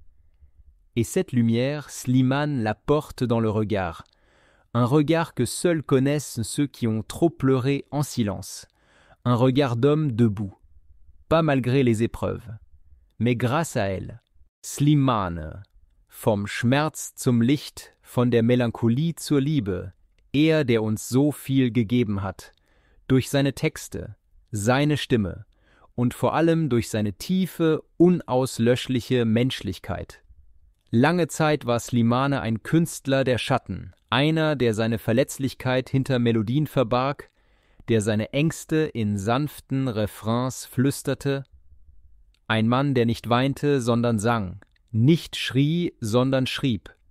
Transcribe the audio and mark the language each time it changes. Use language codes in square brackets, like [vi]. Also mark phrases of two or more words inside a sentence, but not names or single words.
[fr] Et cette lumière, Slimane la porte dans le regard, un regard que seuls connaissent ceux qui ont trop pleuré en silence, un regard d'homme debout, pas malgré les épreuves, mais grâce à elle. [de] Slimane, vom Schmerz zum Licht, von der Melancholie zur Liebe, er, der uns so viel gegeben hat, durch seine Texte, seine Stimme, und vor allem durch seine tiefe, unauslöschliche Menschlichkeit. Lange Zeit war Slimane ein Künstler der Schatten, einer, der seine Verletzlichkeit hinter Melodien verbarg, der seine Ängste in sanften Refrains flüsterte, ein Mann, der nicht weinte, sondern sang, nicht schrie, sondern schrieb.